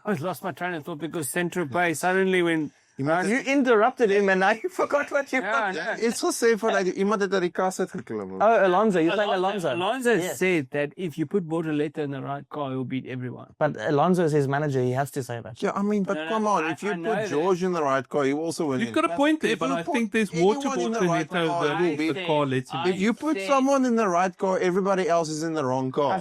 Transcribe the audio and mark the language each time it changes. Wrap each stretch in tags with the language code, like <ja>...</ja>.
<en>I lost my train of thought because Saint-Tropez suddenly when... You interrupted him and now you forgot what you wanted.</en> <af>It's gesê van iemand het uit die kas uit geklim.</af> <en>Oh, Alonso. You're saying Alonso. Alonso said that if you put Bortoleto in the right car, he'll beat everyone. But Alonso is his manager. He has to say that. Yeah, I mean, but come on. If you put George in the right car, you also win. You've got a point there, but I think there's more to Bortoleto than the car lets him. If you put someone in the right car, everybody else is in the wrong car.</en>